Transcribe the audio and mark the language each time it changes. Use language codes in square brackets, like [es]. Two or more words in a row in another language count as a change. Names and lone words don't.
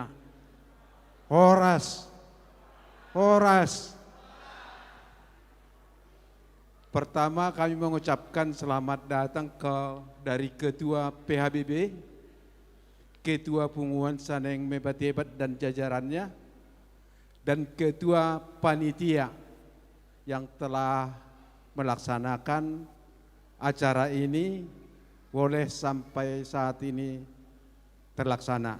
[bbc] Horas. Horas. [id] Pertama kami mengucapkan selamat datang dari Ketua PHBB, Ketua Punguan Saneng Mebatebat dan jajarannya, dan Ketua Panitia yang telah melaksanakan acara ini boleh sampai saat ini terlaksana.